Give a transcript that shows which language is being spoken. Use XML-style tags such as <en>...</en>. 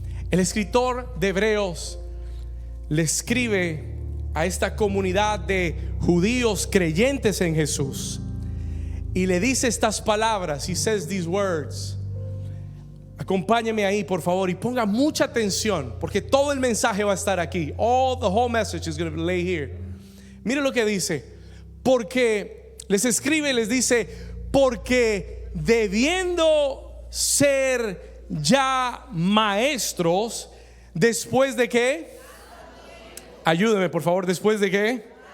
<es>El escritor de Hebreos le escribe a esta comunidad de judíos creyentes en Jesús, y le dice estas palabras.</es> <en>He says these words.</en> <es>Acompáñeme ahí, por favor, y ponga mucha atención, porque todo el mensaje va a estar aquí.</es> <en>The whole message is going to lay here.</en> <es>Mire lo que dice. Porque les escribe y les dice: porque debiendo ser ya maestros, después de ¿qué? Ayúdeme, por favor. ¿Después de qué?</es>